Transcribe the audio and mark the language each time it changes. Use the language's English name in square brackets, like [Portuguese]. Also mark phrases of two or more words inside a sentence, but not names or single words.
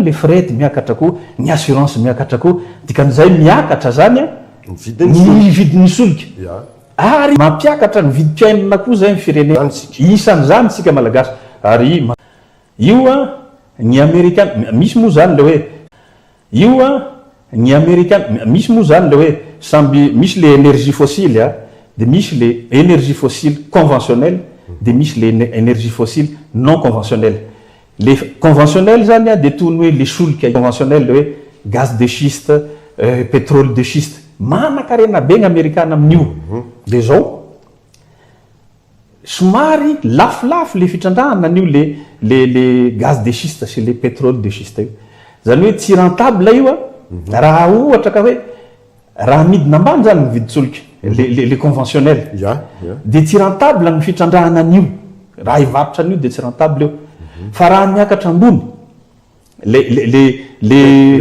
[French] le fret [Malagasy] miakatra koa ny assurance miakatra koa dikan'izay miakatra zany ny vidin'ny solika ary mampiakatra ny vidim-piainana koa zay firenena isan'izany sika malagasy ary io ny américain misy moa zany le hoe io ny américain misy moa zany le hoe samby misy [French] le énergie fossile [Malagasy] de misy [French] le énergie fossile conventionnelle [Malagasy] de misy [French] le énergie fossile non conventionnelle les conventionnels [Malagasy] zany de toy ny hoe le solika conventionnel le hoe [French] gaz de schiste pétrole de schiste [Malagasy] manakarena be ny amerikana amin'io de zao somary lafilafy le fitrandrahana an'io [French] le gaz de schiste [Malagasy] sy [French] le pétrole de schiste [Malagasy] io zany hoe tsy rentable io raha ohatra ka hoe raha midina ambany zany ny viditsolika [French] le conventionnel [Malagasy] de tsy rentable ny fitrandrahana an'io raha ivarotra an'io de tsy rentable io fa raha miakatra ambony le